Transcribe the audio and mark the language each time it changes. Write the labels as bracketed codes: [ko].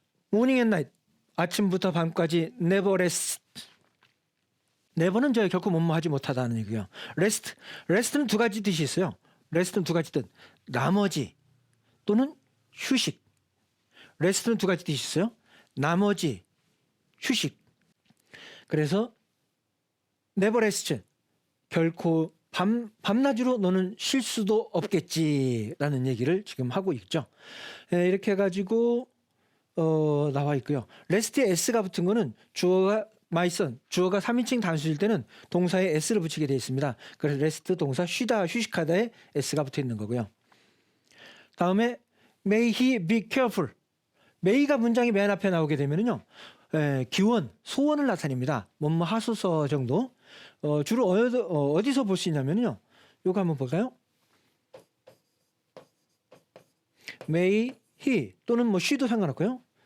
[en] 모닝 앤 나잇 [ko] 아침부터 밤까지 [en] never rest. [ko] never는 저 결코 뭐뭐하지 못하다는 얘기고요. rest는 두 가지 뜻이 있어요. rest는 두 가지 뜻. 나머지 또는 휴식. rest는 두 가지 뜻이 있어요. 나머지, 휴식. [en] 그래서 never rest. [ko] 결코 밤낮으로 너는 쉴 수도 없겠지라는 얘기를 지금 하고 있죠. 이렇게 해가지고 나와 있고요. rest에 s가 붙은 거는 주어가 my son, 주어가 3인칭 단수일 때는 동사에 s를 붙이게 되어 있습니다. 그래서 rest 동사 쉬다, 휴식하다에 s가 붙어 있는 거고요. [en] 다음에 may he be careful. [ko] may가 문장이 맨 앞에 나오게 되면은요, 기원, 소원을 나타냅니다. 뭐뭐 하소서 정도. 주로 어디서 볼 수 있냐면요, 요거 한번 볼까요? may he 또는 뭐 she도 상관없고요.